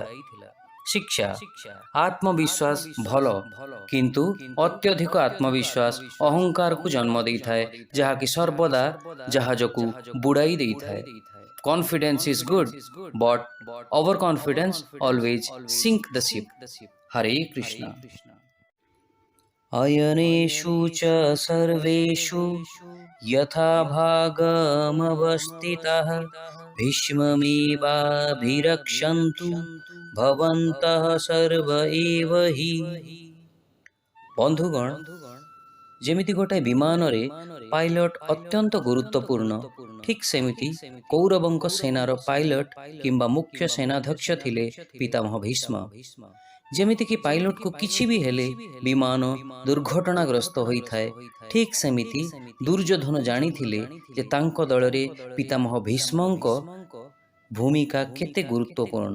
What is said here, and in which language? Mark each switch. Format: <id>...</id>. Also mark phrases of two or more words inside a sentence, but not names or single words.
<or>ଶିକ୍ଷା: ଆତ୍ମବିଶ୍ୱାସ ଭଲ, କିନ୍ତୁ ଅତ୍ୟଧିକ ଆତ୍ମବିଶ୍ୱାସ ଅହଙ୍କାରକୁ ଜନ୍ମ ଦେଇଥାଏ ଯାହାକି ସର୍ବଦା ଜାହାଜକୁ ବୁଡ଼ାଇ ଦେଇଥାଏ।</or> <en>Confidence is good, but over confidence always sink the ship.</en> <sa>ହରେ କୃଷ୍ଣ। ଅୟନେଷୁ च सर्वेषु यथा भागमवस्थितः भीष्ममेवाभिरक्षन्तु भवन्तः सर्व एव हि।</sa> <or>ବନ୍ଧୁଗଣ, ଯେମିତି ଗୋଟାଏ ବିମାନରେ ପାଇଲଟ ଅତ୍ୟନ୍ତ ଗୁରୁତ୍ୱପୂର୍ଣ୍ଣ, ଠିକ୍ ସେମିତି କୌରବଙ୍କ ସେନାର ପାଇଲଟ କିମ୍ବା ମୁଖ୍ୟ ସେନାଧ୍ୟକ୍ଷ ଥିଲେ ପିତାମହ ଭୀଷ୍ମ। ଯେମିତିକି ପାଇଲଟକୁ କିଛି ବି ହେଲେ ବିମାନ ଦୁର୍ଘଟଣାଗ୍ରସ୍ତ ହୋଇଥାଏ, ଠିକ୍ ସେମିତି ଦୁର୍ଯ୍ୟୋଧନ ଜାଣିଥିଲେ ଯେ ତାଙ୍କ ଦଳରେ ପିତାମହ ଭୀଷ୍ମଙ୍କ ଭୂମିକା କେତେ ଗୁରୁତ୍ୱପୂର୍ଣ୍ଣ।</or>